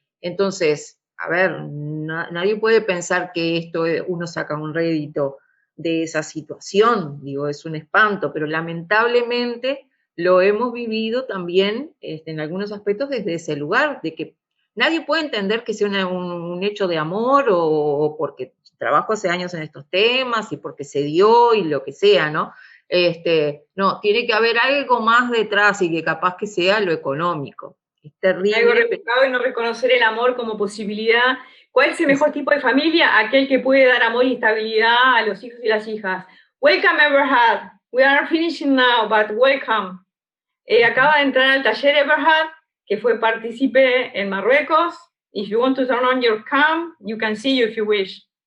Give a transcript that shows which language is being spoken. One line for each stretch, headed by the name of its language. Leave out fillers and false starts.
Spanish: Entonces, a ver, nadie puede pensar que esto uno saca un rédito de esa situación, digo, es un espanto, pero lamentablemente lo hemos vivido también en algunos aspectos desde ese lugar, de que nadie puede entender que sea un hecho de amor o porque trabajo hace años en estos temas y porque se dio y lo que sea, ¿no? No, tiene que haber algo más detrás y que capaz que sea lo económico. Es terrible. Algo rebuscado y no reconocer el amor como posibilidad. ¿Cuál es el mejor tipo de familia? Aquel que puede dar amor y estabilidad a los hijos y las hijas.
English: Welcome, Everhard. We are finishing now, but welcome.
Spanish: Acaba de entrar al taller Everhard, que fue partícipe en Marruecos.
English: If you want to turn on your cam, you can see you if you wish.